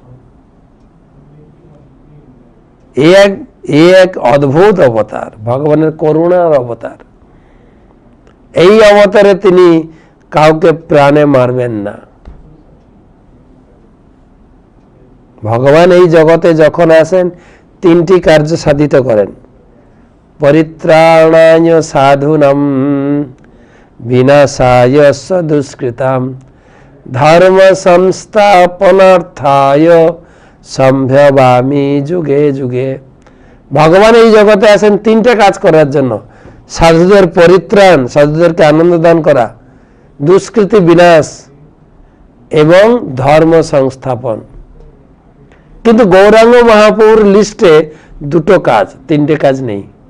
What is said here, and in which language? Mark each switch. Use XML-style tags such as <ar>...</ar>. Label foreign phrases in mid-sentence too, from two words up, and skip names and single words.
<bn>এক অদ্ভুত অবতার, ভগবানের করুণার অবতার। এই অবতারে তিনি কাউকে প্রাণে মারবেন না। ভগবান এই জগতে যখন আসেন 3টি কার্য সাধিত করেন,</bn> <sa>পরিত্রাণায় সাধুনাম, বিনাশায় দুষ্কৃতাম, ধর্ম সংস্থাপনার্থায় সম্ভবামি যুগে যুগে।</sa> <bn>ভগবান এই জগতে আসেন 3টে কাজ করার জন্য, সাধুদের পরিত্রাণ, সাধুদেরকে আনন্দ দান করা, দুষ্কৃতি বিনাশ এবং ধর্ম সংস্থাপন। কিন্তু গৌরাঙ্গ মহাপ্রভুর লিস্টে দুটো কাজ, তিনটে কাজ নেই।</bn>